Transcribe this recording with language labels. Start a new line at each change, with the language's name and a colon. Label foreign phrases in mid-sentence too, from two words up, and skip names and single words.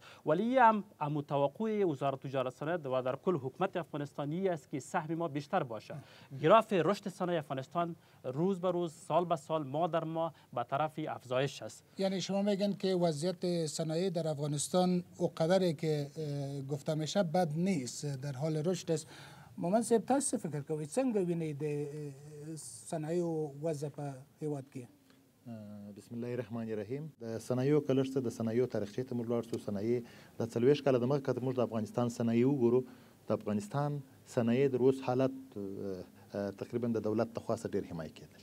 Persian: ولی هم متوقع وزارت تجارت صنایع و در کل حکومت افغانستانی است که سهم ما بیشتر باشه. گراف رشد صنایع افغانستان روز به روز سال به سال ماه در ماه به طرف افزایش است. یعنی شما میگن که وضعیت صنایع در افغانستان اونقدره که گفته میشه بد نیست، در حال رشد است.
Pashto: مومند صاحب تاسو فکر کوئ څنګه وینئ د صنایعو وضع په هیواد کې؟
Arabic: بسم الله الرحمن الرحیم.
Pashto: د صنایعو که لږ څه د صنایعو تاریخچې ته موږ لاړ شو. صنایع د 40 کاله دمخه که موږ د افغانستان صنایع وګورو، د افغانستان صنایع د اوس حالت تقریبا د دولت لخوا څخه ډېر حمایه کېدل.